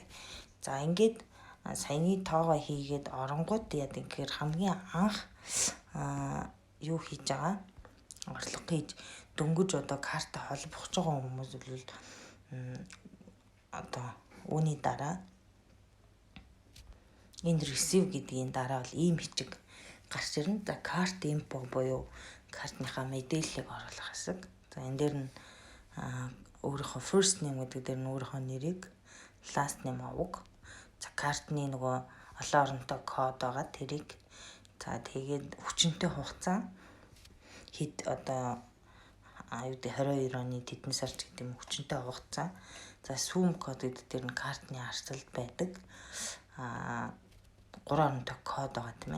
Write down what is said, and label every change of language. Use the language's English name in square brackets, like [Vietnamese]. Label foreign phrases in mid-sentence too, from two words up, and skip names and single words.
[Mongolian] За ингээд саяны тоогоо хийгээд оронгууд яа гэхээр хамгийн анх юу хийж байгаа орлого хийж дөнгөж одоо карта холбох гэж байгаа хүмүүс бол одоо үүний дараа энэ receive гэдгийн дараа бол ийм бичиг гарч ирнэ. За карт info буюу картныхаа мэдээллийг оруулах хэсэг. За энэ дээр нь өөрийнхөө [English] first name [Mongolian] гэдэг дээр нь өөрийнхөө нэрийг, [English] last name авах. [Mongolian] За картны нөгөө олон оронтой код байгаа тэрийг за тэгээд хүчинтэй хугацаа хэд одоо 22 оны тэдэн сар ч гэдэг юм хүчинтэй хугацаа. За сүүм код гэдэг дээр нь картны арсалд байдаг 3 оронтой код байгаа тийм ээ.